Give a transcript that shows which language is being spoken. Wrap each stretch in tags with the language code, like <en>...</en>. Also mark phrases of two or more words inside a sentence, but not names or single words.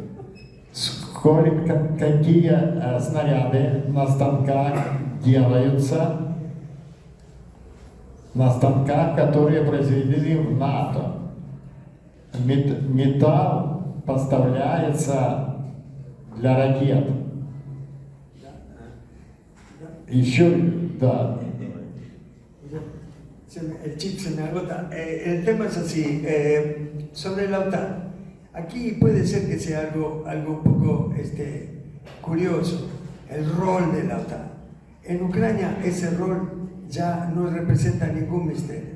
<ru>Какие снаряды на станках делаются, на станках, которые произведены в НАТО. Металл поставляется для ракет. Еще, да.</ru> <es>El chip se me agota. El tema es así, sobre la OTAN. Aquí puede ser que sea algo un poco curioso, el rol de la OTAN. En Ucrania ese rol ya no representa ningún misterio.</es>